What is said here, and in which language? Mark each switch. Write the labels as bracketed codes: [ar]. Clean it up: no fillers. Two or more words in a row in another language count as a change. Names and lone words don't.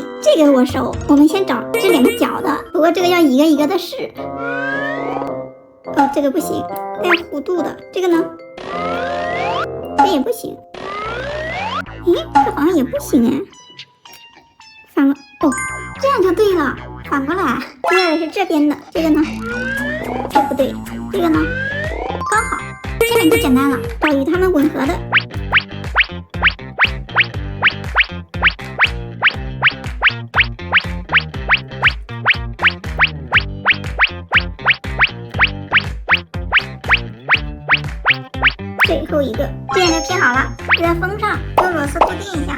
[zh] 这个我熟，我们先找这2个角的，不过这个要一个一个的试。哦，这个不行，带弧度的，这个呢？这也不行。诶，这好像也不行哎。反了，哦，这樣就對了，反過來。接下來是這邊的，這個呢？這不對，這個呢？剛好。下面就簡單了，找與它們吻合的。最後一個，這樣就拼好了，就在封上，用螺絲固定一下。